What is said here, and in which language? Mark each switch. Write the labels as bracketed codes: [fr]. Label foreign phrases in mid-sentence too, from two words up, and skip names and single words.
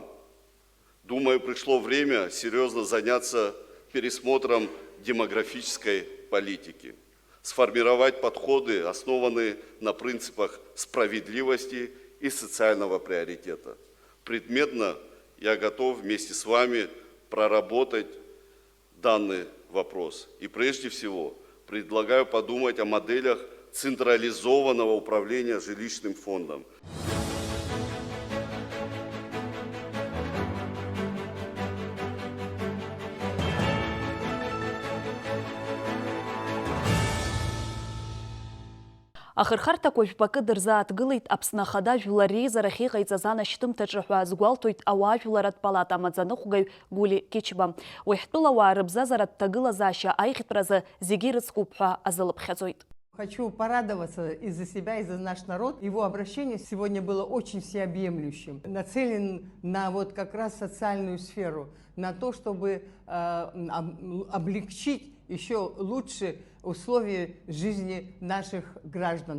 [ru] Думаю, пришло время серьезно заняться пересмотром демографической политики, сформировать подходы, основанные на принципах справедливости и социального приоритета. Предметно я готов вместе с вами проработать данный вопрос и прежде всего предлагаю подумать о моделях централизованного управления жилищным фондом. [ab] Ахырхарҭақәа жәпакы дырзааҭгылеит Аԥсны Ахада Жәлар Реизарахь иҟаиҵаз анашьҭымҭаҿы ҳәа азгәалҭоит ауаажәларатә палата амаӡаныҟәгаҩ Гули Кичба. Уи ҳтәылауаа рыбзазаратә ҭагылазаашьа аихтәразы зегьы ирыцкуп ҳәа азылыԥхьаӡоит. [ru] Хочу порадоваться и за себя, и за наш народ. Его обращение сегодня было очень всеобъемлющим, нацелен на вот как раз социальную сферу, на то, чтобы облегчить еще лучше условия жизни наших граждан.